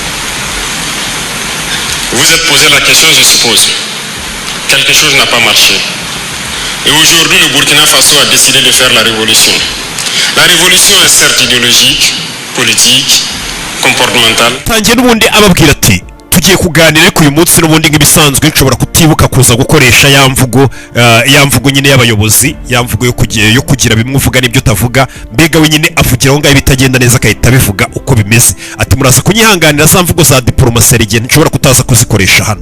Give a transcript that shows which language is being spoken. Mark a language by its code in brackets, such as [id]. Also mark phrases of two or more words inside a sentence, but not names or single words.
[fr] Vous êtes posé la question, je suppose. Quelque chose n'a pas marché. Et aujourd'hui, le Burkina Faso a décidé de faire la révolution. La révolution est certes idéologique, politique, comportementale. [rw] tugiye kuganira ariko uyu munsi n'ubundi nk'ibisanzwe nshobora kutibuka kuza gukoresha ya mvugo nyine y'abayobozi, ya mvugo yo kugira bimwe uvuga n'ibyo utavuga, mbega we nyine avugira aho ngaho bitagenda neza akahita bivuga uko bimeze. Ati muraza kunyihanganira za mvugo za diplomasi igihe nshobora kutaza kuzikoresha hano.